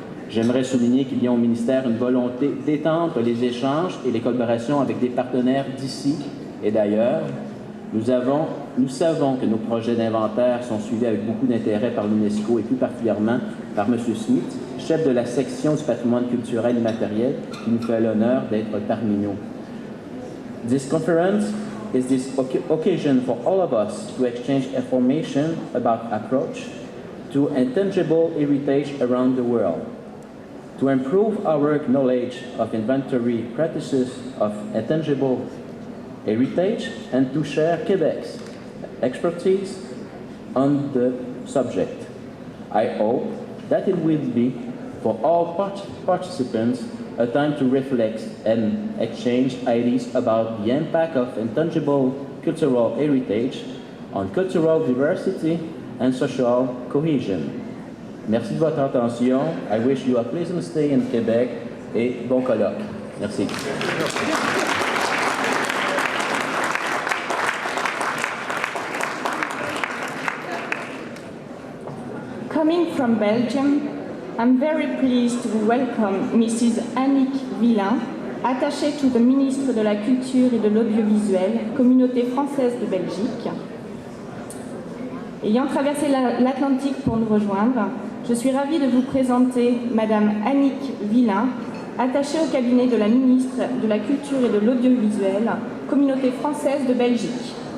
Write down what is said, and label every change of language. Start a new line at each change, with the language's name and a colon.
French: J'aimerais souligner qu'il y a au ministère une volonté d'étendre les échanges et les collaborations avec des partenaires d'ici et d'ailleurs. Nous savons que nos projets d'inventaire sont suivis avec beaucoup d'intérêt par l'UNESCO et plus particulièrement par M. Smith, chef de la section du patrimoine culturel immatériel, qui nous fait l'honneur d'être parmi nous.
English: This conference is this occasion for all of us to exchange information about approach to intangible heritage around the world, to improve our knowledge of inventory practices of intangible heritage, and to share Quebec's expertise on the subject. I hope that it will be, for all participants, a time to reflect and exchange ideas about the impact of intangible cultural heritage on cultural diversity and social cohesion.
French: Merci de votre attention.
English: I wish you a pleasant stay in Quebec
French: et bon colloque. Merci.
English: Coming from Belgium, I'm very pleased to welcome Mrs. Annick Villain, attachée to the ministre de la Culture et de l'Audiovisuel, Communauté française de Belgique.
French: Ayant traversé l'Atlantique pour nous rejoindre, je suis ravie de vous présenter Madame Annick Villain, attachée au cabinet de la ministre de la Culture et de l'Audiovisuel, Communauté française de Belgique.